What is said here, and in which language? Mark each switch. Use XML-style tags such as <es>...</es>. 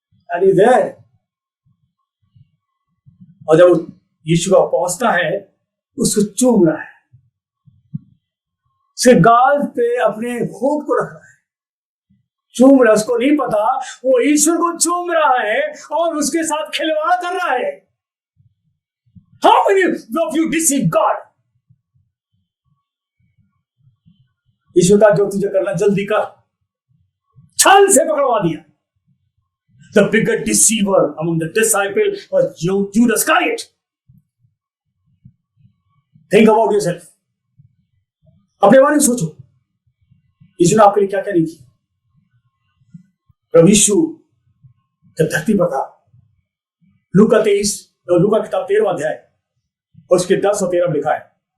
<hi>अरे देर, और जब यीशु का पहुंचता है उसको चूम रहा है, उसके गाल पे अपने होंठ को रख रहा है, चूम रहा। उसको नहीं पता वो ईश्वर को चूम रहा है और उसके साथ खिलवाड़ कर रहा है।</hi> <en>How many of you deceive God?</en> <hi>ईश्वर का जो तुझे करना जल्दी कर, छल से पकड़वा दिया।</hi> <en>The bigger deceiver among the disciples was Judas Iscariot. Think about yourself.</en> <hi>अपने बारे में सोचो, यीशु ने आपके लिए क्या क्या नहीं किया। प्रभु यीशु जब धरती पर था, लूका 23 और लूका किताब 13वां अध्याय और उसके 10 और 13 में लिखा है।</hi>